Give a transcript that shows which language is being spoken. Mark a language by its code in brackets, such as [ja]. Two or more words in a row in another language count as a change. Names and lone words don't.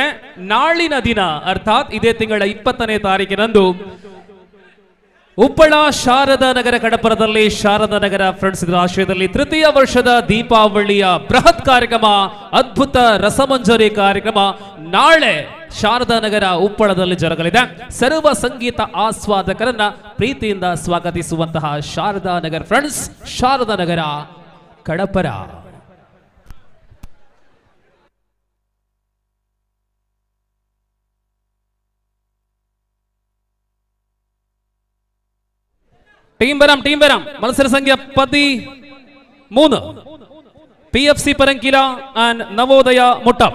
[kn] ನಾಳಿನ ದಿನ ಅರ್ಥಾತ್ ಇದೇ ತಿಂಗಳ 20ನೇ ತಾರೀಕಿನಂದು ಉಪ್ಪಳ ಶಾರದಾ ನಗರ ಕಡಪರದಲ್ಲಿ ಶಾರದಾ ನಗರ ಫ್ರೆಂಡ್ಸ್ ಇದರ ಆಶ್ರಯದಲ್ಲಿ ತೃತೀಯ ವರ್ಷದ ದೀಪಾವಳಿಯ ಬೃಹತ್ ಕಾರ್ಯಕ್ರಮ, ಅದ್ಭುತ ರಸಮಂಜರಿ ಕಾರ್ಯಕ್ರಮ ನಾಳೆ ಶಾರದಾ ನಗರ ಉಪ್ಪಳದಲ್ಲಿ ಜರುಗಲಿದೆ. ಸರ್ವ ಸಂಗೀತ ಆಸ್ವಾದಕರನ್ನ ಪ್ರೀತಿಯಿಂದ ಸ್ವಾಗತಿಸುವಂತಹ ಶಾರದಾ ನಗರ ಫ್ರೆಂಡ್ಸ್, ಶಾರದಾ ನಗರ ಕಡಪರ. [ml] ടീം വരാം. മത്സര സംഖ്യ 13. PFC പരങ്കില ആൻഡ് നവോദയ മുട്ടം.